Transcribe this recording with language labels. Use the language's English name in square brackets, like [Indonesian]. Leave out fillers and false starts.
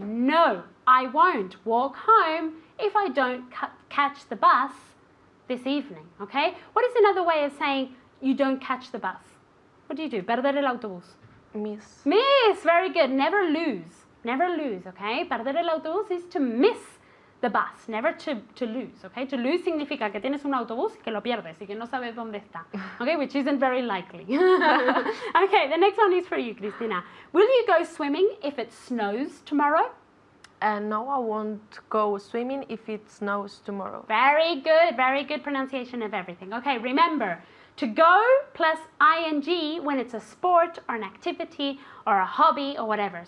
[English] No, I won't walk home if I don't catch the bus this evening, okay? What is another way of saying you don't catch the bus? What do? [Spanish] Perder el autobús. [English] Miss. Miss, very good. Never lose. Never lose, okay? [Spanish] Perder el autobús [English] is to miss the bus, never to lose, okay? [Spanish] To lose significa que tienes un autobús y que lo pierdes y que no sabes dónde está, okay? [English] Which isn't very likely. Okay, the next one is for you, Cristina. Will you go swimming if it snows tomorrow? No, I won't go swimming if it snows tomorrow. Very good pronunciation of everything. Okay, remember, to go plus ing when it's a sport or an activity or a hobby or whatever.